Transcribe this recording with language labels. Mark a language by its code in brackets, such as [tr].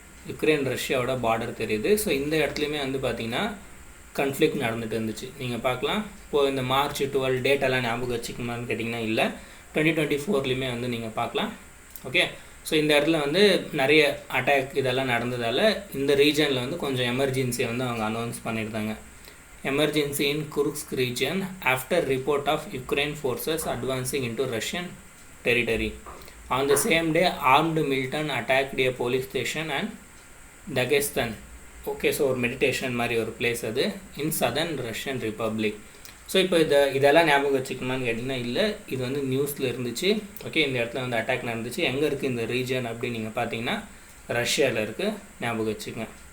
[ta] Ukraine ரஷ்யாவோட border தெரியுது. So இந்த இடத்துலையுமே வந்து பார்த்திங்கன்னா கான்ஃப்ளிக்ட் நடந்துட்டு இருந்துச்சு, நீங்கள் பார்க்கலாம். இப்போது இந்த மார்ச் 12 டேட்டெல்லாம் ஞாபகம் வச்சுக்கணுமான்னு கேட்டிங்கன்னா இல்லை, 2024லேயுமே வந்து நீங்கள் பார்க்கலாம். ஓகே, ஸோ இந்த இடத்துல வந்து நிறைய அட்டாக் இதெல்லாம் நடந்ததால் இந்த ரீஜனில் வந்து கொஞ்சம் எமர்ஜென்சியை வந்து அவங்க அனௌன்ஸ் பண்ணியிருந்தாங்க. [en] Emergency in Kursk region after report of Ukraine forces advancing into Russian territory. On the same day, armed militant attacked a police station and Dagestan. [ta] Okay, so ஒரு மெடிடேஷன் மாதிரி ஒரு பிளேஸ் அது [en] In southern Russian republic. [ta] ஸோ இப்போ இதெல்லாம் ஞாபகம் வச்சுக்கணுமான்னு கேட்டிங்கன்னா இல்லை, இது வந்து நியூஸில் இருந்துச்சு. ஓகே, இந்த இடத்துல வந்து அட்டாக் நடந்துச்சு. எங்கே இருக்குது இந்த ரீஜன் அப்படின்னு நீங்கள் பார்த்தீங்கன்னா ரஷ்யாவில் இருக்குது, ஞாபகம் வச்சுக்கோங்க.